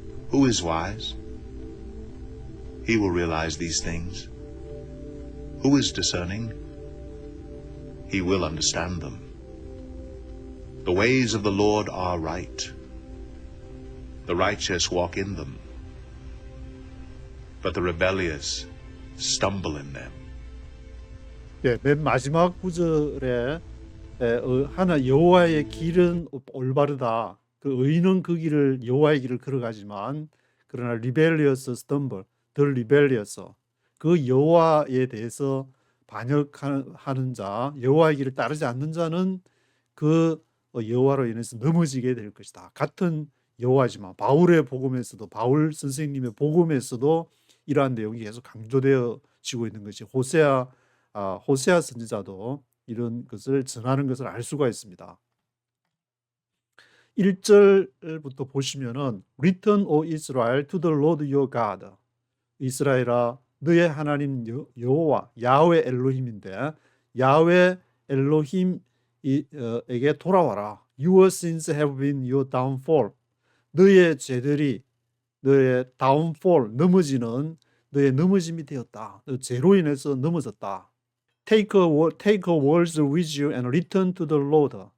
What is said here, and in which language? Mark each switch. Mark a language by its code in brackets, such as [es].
[en] Who is wise? He will realize these things. Who is discerning? He will understand them. The ways of the Lord are right. The righteous walk in them, but the rebellious stumble in them. [ko] 네, 맨 마지막 구절에 하나 여호와의 길은 올바르다. 그 의인은 그 길을 여호와의 길을 걸어가지만 그러나 [en] rebellious stumble, the rebellious [ko] 그 여호와에 대해서 반역하는 자, 여호와의 길을 따르지 않는 자는 그 여호와로 인해서 넘어지게 될 것이다. 같은 여호와지만 바울의 복음에서도 바울 선생님의 복음에서도 이러한 내용이 계속 강조되어지고 있는 것이 호세아 선지자도 이런 것을 전하는 것을 알 수가 있습니다. 1절부터 보시면은 [en] Return, O Israel, to the Lord your God. [ko] 이스라엘아 너의 하나님 여호와 야훼 엘로힘인데 야훼 엘로힘에게 돌아와라. [en] Your sins have been your downfall. [ko] 너의 죄들이 너의 downfall 넘어지는 너의 넘어짐이 되었다. 너 죄로 인해서 넘어졌다. [en] Take a words with you and return to the Lord.